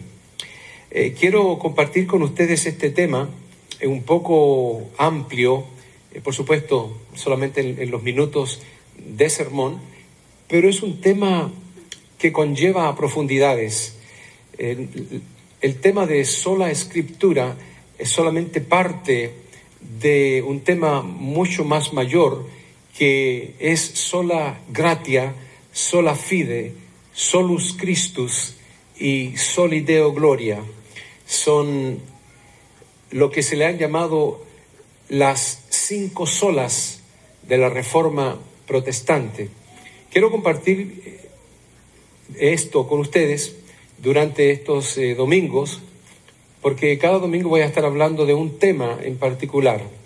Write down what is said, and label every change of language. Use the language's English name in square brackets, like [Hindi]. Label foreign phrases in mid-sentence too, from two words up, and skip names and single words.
[Spanish] Quiero compartir con ustedes este tema un poco amplio, por supuesto, solamente en los minutos de sermón, pero es un tema que conlleva profundidades. El tema de sola escritura es solamente parte de un tema mucho más mayor, que es [Latin] sola gratia, sola fide, solus Christus [Spanish] y [Latin] soli Deo gloria. [Spanish] Son lo que se le han llamado las 5 solas de la Reforma Protestante. Quiero compartir esto con ustedes durante estos domingos, porque cada domingo voy a estar hablando de un tema en particular.